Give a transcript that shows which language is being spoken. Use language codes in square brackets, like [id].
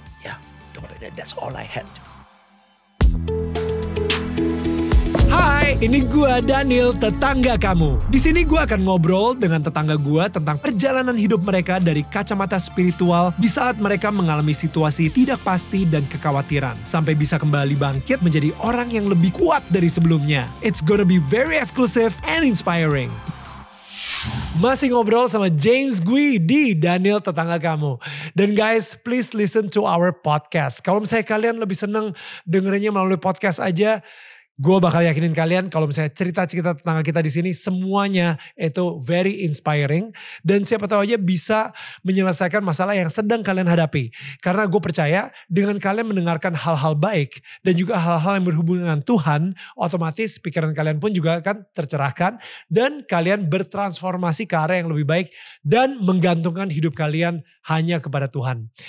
[en] Ya, dompetnya, that's all I had. [id] Hai, ini gua Daniel, tetangga kamu. Di sini gua akan ngobrol dengan tetangga gua tentang perjalanan hidup mereka dari kacamata spiritual di saat mereka mengalami situasi tidak pasti dan kekhawatiran, sampai bisa kembali bangkit menjadi orang yang lebih kuat dari sebelumnya. [en] It's gonna be very exclusive and inspiring. Masih ngobrol sama James Gui di Daniel Tetangga Kamu. Dan guys, please listen to our podcast. [id] Kalau misalnya kalian lebih seneng dengerinnya melalui podcast aja, gue bakal yakinin kalian kalau misalnya cerita-cerita tetangga kita di sini semuanya itu very inspiring, dan siapa tahu aja bisa menyelesaikan masalah yang sedang kalian hadapi. Karena gue percaya dengan kalian mendengarkan hal-hal baik dan juga hal-hal yang berhubungan dengan Tuhan, otomatis pikiran kalian pun juga akan tercerahkan dan kalian bertransformasi ke arah yang lebih baik dan menggantungkan hidup kalian hanya kepada Tuhan.